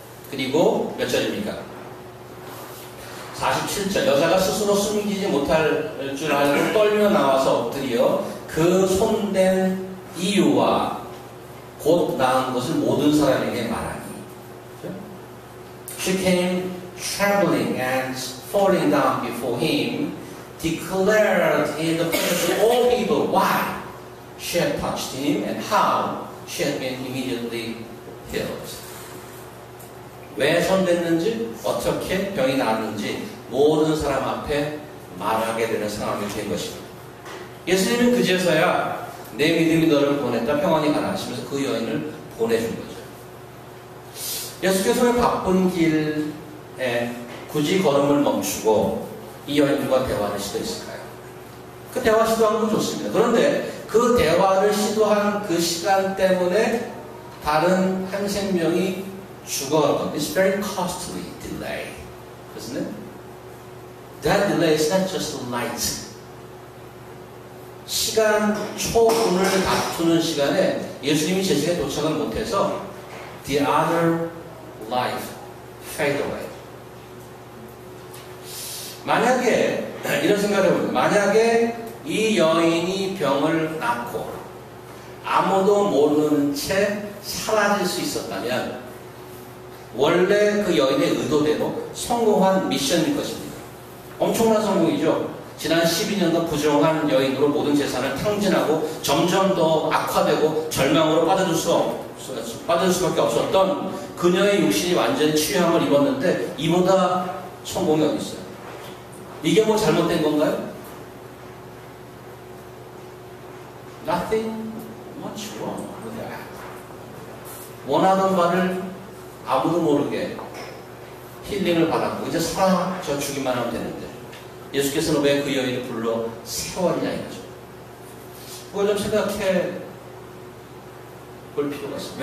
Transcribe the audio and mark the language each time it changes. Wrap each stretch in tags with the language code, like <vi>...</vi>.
<ko>그리고 몇 절입니까? 47절. 여자가 스스로 숨기지 못할 줄 알고 떨며 나와서 엎드려 그 손댄 이유와 곧 나은 것을 모든 사람에게 말하니.</ko> <en>She came trembling and falling down before him, declared in the presence of all people why she had touched him and how she had been immediately healed.</en> <ko>왜 손댔는지, 어떻게 병이 나았는지 모든 사람 앞에 말하게 되는 상황이 된 것입니다. 예수님은 그제서야 내 믿음이 너를 보냈다 평안히 가라 하시면서 그 여인을 보내준 거죠. 예수께서는 바쁜 길에 굳이 걸음을 멈추고 이 여인과 대화를 시도했을까요? 그 대화 시도한 건 좋습니다. 그런데 그 대화를 시도한 그 시간 때문에 다른 한 생명이 죽어간 것.</ko> <en>It's very costly delay. Isn't it? That delay is not just light.</en> <ko>시간 초분을 다투는 시간에 예수님이 제시에 도착을 못해서</ko> <en>the other life fade away.</en> <ko>만약에 이런 생각을 해보면 만약에 이 여인이 병을 낳고 아무도 모르는 채 사라질 수 있었다면 원래 그 여인의 의도대로 성공한 미션일 것입니다. 엄청난 성공이죠. 지난 12년간 부정한 여인으로 모든 재산을 탕진하고 점점 더 악화되고 절망으로 빠져들 수밖에 없었던 그녀의 육신이 완전히 취함을 입었는데 이보다 성공이 어디 있어요? 이게 뭐 잘못된 건가요?</ko> <en>Nothing much wrong with that.</en> <ko>원하던 바를 아무도 모르게 힐링을 받았고 이제 사라져 주기만 하면 되는데 예수께서는 왜 그 여인을 불러 세웠냐 이거죠. 그걸 좀 생각해 볼 필요가 있습니다.</ko>